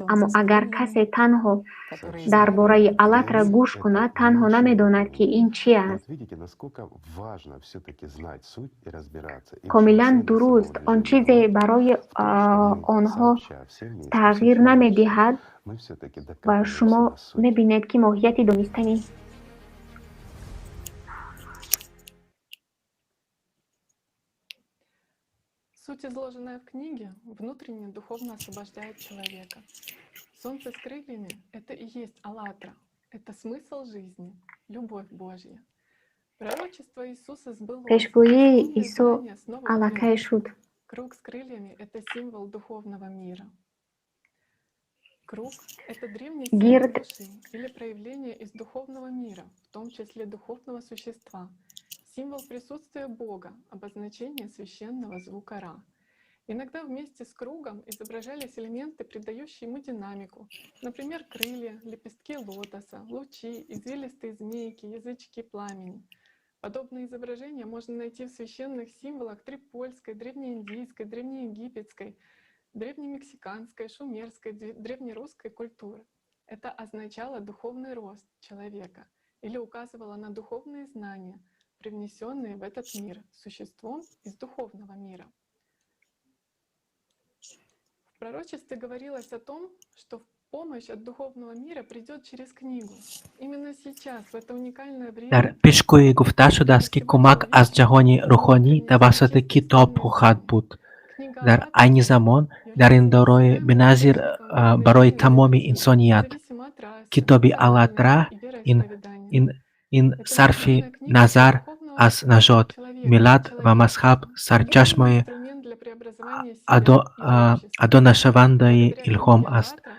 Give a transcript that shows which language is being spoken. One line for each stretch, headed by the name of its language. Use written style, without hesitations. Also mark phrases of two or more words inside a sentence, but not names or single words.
Tajik: Аммо агар касе танҳо дар бораи Алатра гӯш кунад, танҳо намедонад, ки ин чӣ аст. Комилан дуруст. Он чизе барои онҳо тағйир намедиҳад ва шумо мебинед, ки моҳияти донистани
Russian: Суть, изложенная в книге, внутренне духовно освобождает человека. Солнце с крыльями — это и есть Аллатра, это смысл жизни, любовь Божья. Пророчество Иисуса сбылось.
Tajik: Пешгӯии Исо аллакай шуд.
Russian: Круг с крыльями — это символ духовного мира. Круг — это древний символ души или проявление из духовного мира, в том числе духовного существа. Символ присутствия Бога, обозначение священного звука Ра. Иногда вместе с кругом изображались элементы, придающие ему динамику. Например, крылья, лепестки лотоса, лучи, извилистые змейки, язычки пламени. Подобные изображения можно найти в священных символах трипольской, древнеиндийской, древнеегипетской, древнемексиканской, шумерской, древнерусской культуры. Это означало духовный рост человека или указывало на духовные знания, привнесенные в этот мир существом из духовного мира. В пророчестве говорилось о том, что помощь от духовного мира придет через книгу. Именно сейчас, в это уникальное время,
Tajik: дар пешгӯӣ гуфта шудааст, ки кӯмак аз ҷаҳони рӯҳонӣ тавассути китоб хоҳад буд. Дар айни замон дар ин дорои беназир барои тамоми инсоният. Китоби Аллатра ин сарфи назар аз нажот, миллат ва мазҳаб, сарчашмаи адонашавандаи илҳом аст.